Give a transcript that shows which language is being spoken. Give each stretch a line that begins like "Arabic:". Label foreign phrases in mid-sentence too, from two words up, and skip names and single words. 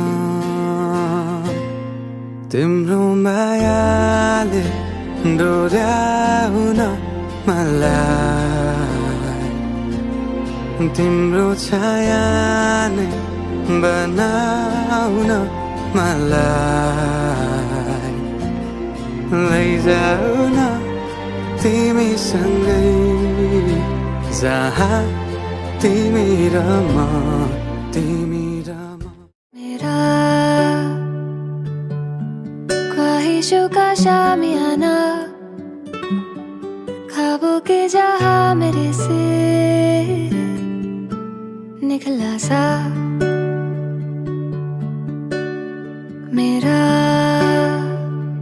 Nepali: तिम्रो मायाले डोर्याउन मलाई तिम्रो छाया नै बनाउन मलाई लैजाऊ न तिमीसँगै जहाँ तिमी र म
Hindi: मेरा ख्वाहिशों का शामियाना ख्वाबों के जहां मेरे से निकला सा मेरा